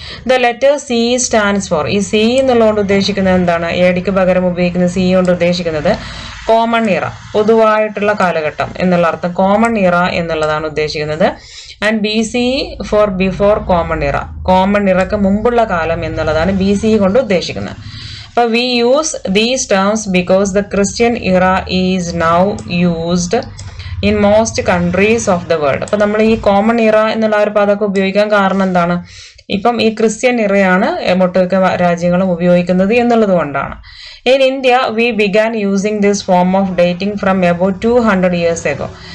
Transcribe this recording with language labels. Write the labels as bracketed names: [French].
[English] the letter CE stands for, [Malayalam] ഈ CE എന്നുള്ളതുകൊണ്ട് ഉദ്ദേശിക്കുന്നത് എന്താണ്? ADക്ക് പകരം ഉപയോഗിക്കുന്ന CE കൊണ്ട് ഉദ്ദേശിക്കുന്നത് കോമൺ ഇറ, പൊതുവായിട്ടുള്ള കാലഘട്ടം എന്നുള്ള അർത്ഥം. കോമൺ ഇറ എന്നുള്ളതാണ് ഉദ്ദേശിക്കുന്നത്. [English] and BCE for before common era, [Malayalam] കോമൺ ഇറക്ക് മുമ്പുള്ള കാലം എന്നുള്ളതാണ് BCE കൊണ്ട് ഉദ്ദേശിക്കുന്നത്. [English] But we use these terms because the Christian era is now used in most countries of the world. [Malayalam] അപ്പൊ നമ്മൾ ഈ കോമൺ ഇറ എന്നുള്ള ഒരു പദമൊക്കെ ഉപയോഗിക്കാൻ കാരണം എന്താണ്? ഇപ്പം ഈ ക്രിസ്ത്യൻ ഇറയാണ് ഒട്ടുമിക്ക രാജ്യങ്ങളും ഉപയോഗിക്കുന്നത് എന്നുള്ളത് കൊണ്ടാണ്. [English] In India, we began using this form of dating from about 200 years ago.